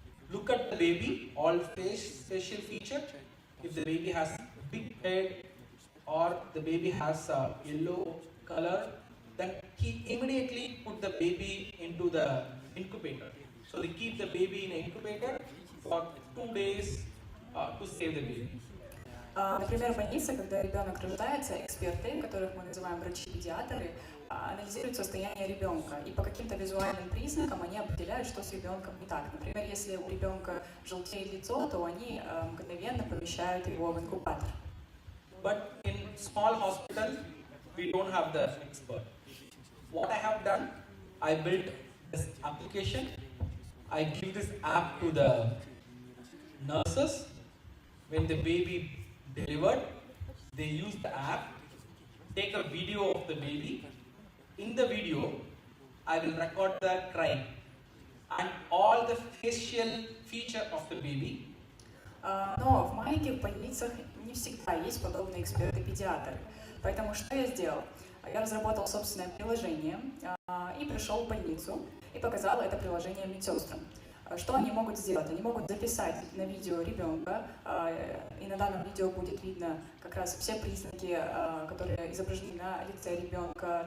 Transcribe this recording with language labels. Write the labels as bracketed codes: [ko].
[en] Look at the baby, all facial feature. If the baby has big head or the baby has a yellow color, then he immediately put the baby into the incubator. So they keep the baby in an incubator for 2 days to save the baby. [ru] Например, в больнице, когда ребенок рождается, эксперты, которых мы называем врачи-педиатры, анализируют состояние ребенка, и по каким-то визуальным признакам они определяют, что с ребенком не так. Например, если у ребенка желтеет лицо, то они мгновенно помещают его в инкубатор. [en] But in small hospital, we don't have the expert. What I have done, I built this application. I give this app to the nurses. When the baby delivered, they use the app, take a video of the baby. In the video, I will record the cry and all the facial feature of the baby. [ru] Но в маленьких больницах не всегда есть подобные эксперты-педиатры. Поэтому что я сделал? Я разработал собственное приложение и пришел в больницу и показал это приложение медсестрам. Что они могут сделать? Они могут записать на видео ребенка, и на данном видео будет видно как раз все признаки, которые изображены на лице ребенка.